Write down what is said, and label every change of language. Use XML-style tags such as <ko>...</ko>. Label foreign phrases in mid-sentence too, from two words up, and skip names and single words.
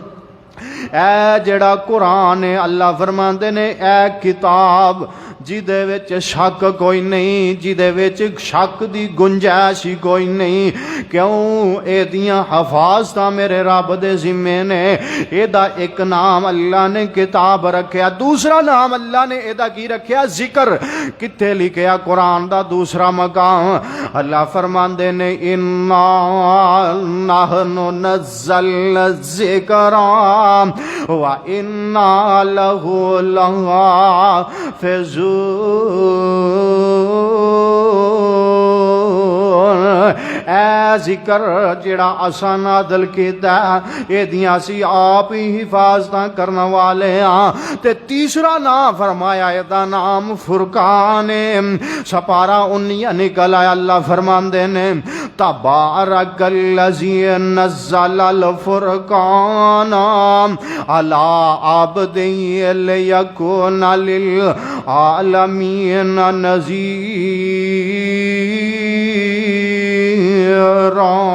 <pa>اے جڑا قرآن ہے، اللہ فرماندے نے اے کتاب جدے وچ شک کوئی نہیں، جدے وچ شک دی گنجائش ہی کوئی نہیں۔ کیوں؟ اے دیاں حفاظتاں میرے رب دے ذمے نے۔ اے دا ایک نام اللہ نے کتاب رکھیا، دوسرا نام اللہ نے اے دا کی رکھیا؟ ذکر۔ کتے لکھیا قرآن دا دوسرا مقام؟ اللہ فرماندے نے</pa> <ar>انا نحن نزلنا الذکر وَإِنَّا لَهُ لَحَافِظُونَ۔</ar> <pa>اے ذکر جڑا اساں نازل کیتا اے دیاں اسی آپ ہی حفاظتاں کرن والے ہاں۔ تے تیسرا نام فرمایا اے دا نام فرقان ہے۔ سپارہ 19 نکل آیا، اللہ فرماندے نے</pa> <ar>تبارک الذی نزل الفرقان علی عبدہ لیکون للعالمین نذیرا۔</ar>